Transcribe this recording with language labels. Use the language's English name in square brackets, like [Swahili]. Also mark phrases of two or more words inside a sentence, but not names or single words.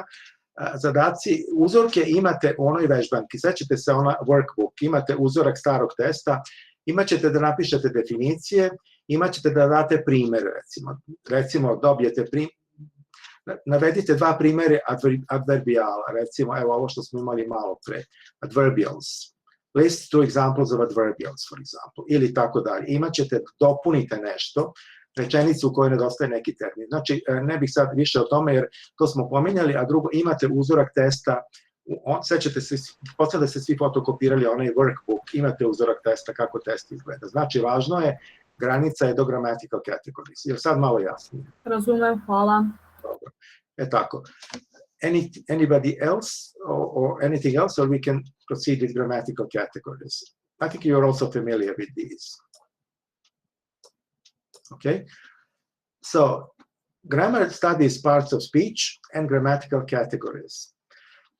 [Serbian] Zadaci, uzorke imate u onoj vežbanki, sećate se ona workbook, imate uzorak starog testa, imat ćete da napišete definicije, imat ćete da date primjer, recimo dobijete navedite dva primjere adverbijala, recimo evo ovo što smo imali malo pre, [English] adverbials. List two examples of adverbials, for example, [Serbian] ili tako dalje. Imaćete, dopunite nešto, rečenicu u kojoj nedostaje neki termin. Znači, ne bih sad više o tome, jer to smo pominjali, a drugo, imate uzorak testa, sećate se, poslije da ste svi fotokopirali onaj workbook, imate uzorak testa, kako test izgleda. Znači, važno je, granica je do [English] grammatical categories. [Serbian] Je li sad malo jasnije? Razumem, hvala. Dobro. Tako. [English] Anybody else or anything else, or we can proceed with grammatical categories? I think you're also familiar with these. Okay, so grammar studies parts of speech and grammatical categories.